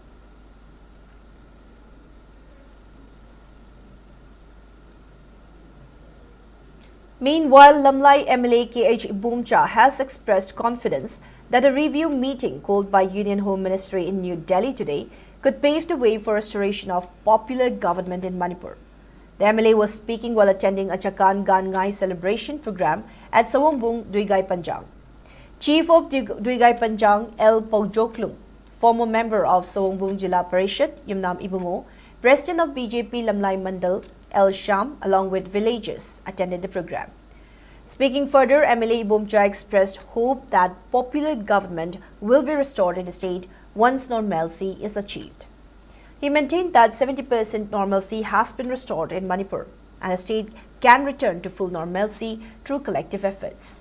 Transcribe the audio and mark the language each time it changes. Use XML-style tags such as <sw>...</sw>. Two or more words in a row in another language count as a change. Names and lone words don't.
<en>Meanwhile, Lamlai MLA KH Bumcha has expressed confidence that a review meeting called by Union Home Ministry in New Delhi today could pave the way for restoration of popular government in Manipur. The MLA was speaking while attending a Chakan Gangai celebration program at Sawambung, Duigai Panjang. Chief of Duigai Panjang, L. Pogjoklung, former member of Sawambung Jila Parishad, Yumnam Ibungo, President of BJP Lamlai Mandal, L. Sham, along with villagers, attended the program. Speaking further, MLA Bumcha expressed hope that popular government will be restored in the state once normalcy is achieved. He maintained that 70% normalcy has been restored in Manipur and the state can return to full normalcy through collective efforts.</en>